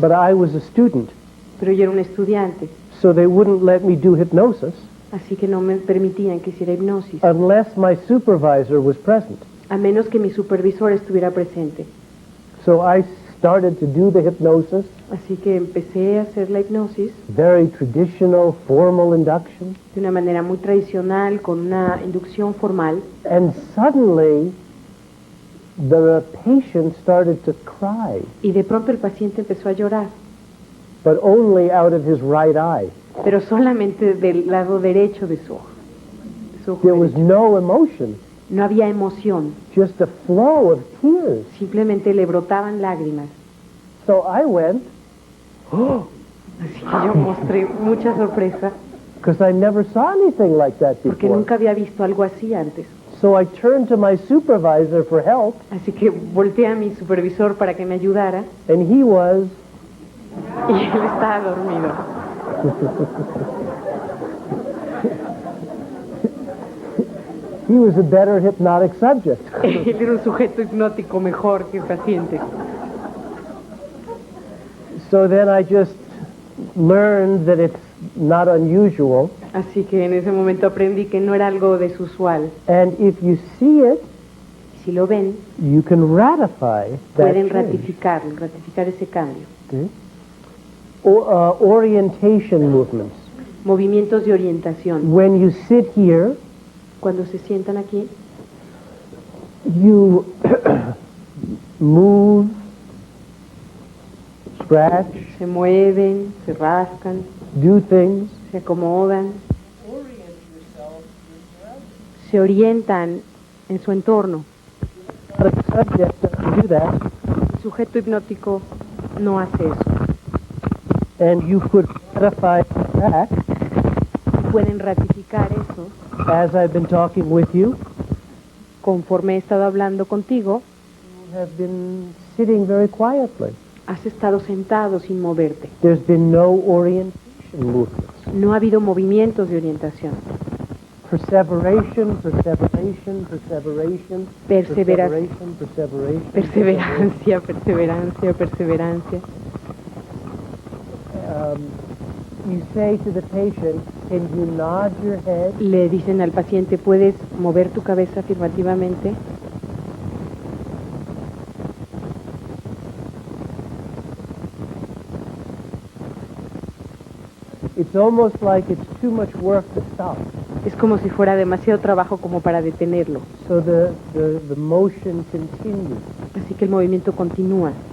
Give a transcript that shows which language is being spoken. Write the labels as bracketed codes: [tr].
[en] But I was a student, [es] Pero yo era un estudiante, [en] so they wouldn't let me do hypnosis [es] así que no me permitían que hiciera hipnosis, [en] unless my supervisor was present. [es] a menos que mi supervisor estuviera presente. [en] So I started to do the hypnosis, [es] Así que empecé a hacer la hipnosis [en] very traditional, formal induction, [es] de una manera muy tradicional, con una inducción formal, [en] and suddenly the patient started to cry, [es] y de pronto el paciente empezó a llorar, [en] but only out of his right eye. [es] pero solamente del lado derecho de su ojo. [en] There was no emotion, [es] No había emoción, [en] just a flow of tears. [es] simplemente le brotaban lágrimas. [en] So I went, [es] Así que yo mostré mucha sorpresa [en] because I never saw anything like that [es] porque [en] before. [es] nunca había visto algo así antes. [en] So I turned to my supervisor for help, [es] Así que volteé a mi supervisor para que me ayudara [en] and he was, [es] y él estaba dormido. [en] he was a better hypnotic subject. [es] Él era un sujeto hipnótico mejor que el paciente. [en] So then I just learned that it's not unusual, [es] Así que en ese momento aprendí que no era algo desusual. [en] and if you see it, [es] Si lo ven, [en] you can ratify that [es] pueden [en] change. [es] ratificar ese cambio. [en] Okay? Orientation movements. [es] Movimientos de orientación. [en] When you sit here, [es] Cuando se sientan aquí, [en] you move, scratch, [es] se mueven, se rascan, [en] do things. [es] se acomodan, se orientan en su entorno. [en] But the subject doesn't do that, [es] El sujeto hipnótico no hace eso. [en] and you could ratify that [es] Pueden ratificar eso [en] as I've been talking with you. [es] conforme he estado hablando contigo. [en] You have been sitting very quietly. [es] Has estado sentado sin moverte. [en] There's been no orientation movements. [es] No ha habido movimientos de orientación. [en] Perseveration, perseveration, perseveration, [es] Perseveración. [en] perseveration, perseveration. [es] Perseverancia, perseverancia, perseverancia. [en] You say to the patient, can you nod your head? [es] Le dicen al paciente, ¿puedes mover tu cabeza afirmativamente? [en] It's almost like it's too much work to stop. [es] Es como si fuera demasiado trabajo como para detenerlo. [en] So the motion continues. [es] Así que el movimiento continúa.